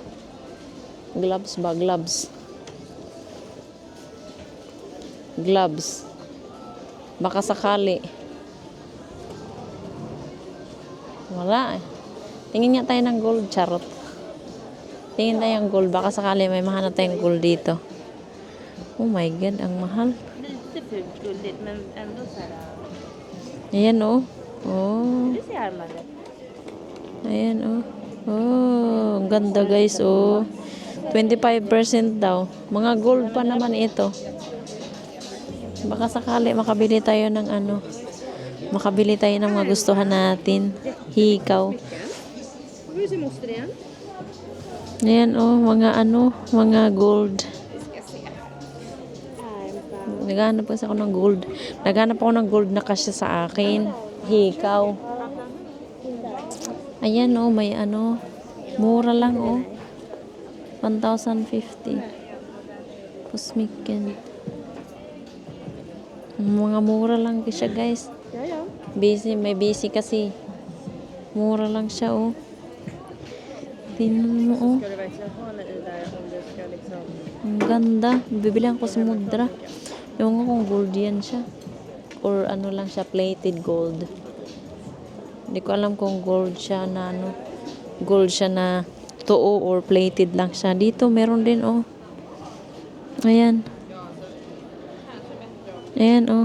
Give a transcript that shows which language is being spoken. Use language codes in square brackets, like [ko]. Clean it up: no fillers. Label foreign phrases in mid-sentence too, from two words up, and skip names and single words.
[tl] Gloves ba? Gloves. Gloves. Baka sakali. Wala eh. Tingin nga tayo ng gold. Charot. Tingin tayo ng gold. Baka sakali may mahanap tayong gold dito. [en] Oh my God, [tl] ang mahal. [sv] Lite fult guldigt men ändå så här. [tl] Ayan oh. Oh. [sv] Du ser armarna. [tl] Ayan oh. Oh, ang ganda guys oh. 25% daw. Mga gold pa naman ito. Baka sakali makabili tayo ng ano. Makabili tayo ng mga gustuhan natin. Hikaw. [sv] Hur ser moster igen? [tl] Ayan oh, mga ano, mga gold. Naghanap kasi ako ng gold. Naghanap ako ng gold na kasya sa akin. Hikaw. Ayan oh, may ano. Mura lang oh. 1,050. Pusmikin. Mga mura lang siya guys. [sv] Ja, ja. [tl] Busy, may busy kasi. Mura lang siya oh. Tingnan mo oh. [sv] Ska du verkligen ha den i där om du ska liksom... [tl] Ang ganda. Bibilihan ko sa mudra. Yung nga kung gold yan siya. Or ano lang siya, [en] plated gold. [tl] Hindi ko alam kung gold siya na ano. Gold siya na [en] too or plated [tl] lang siya. Dito meron din oh. Ayan. Ayan oh.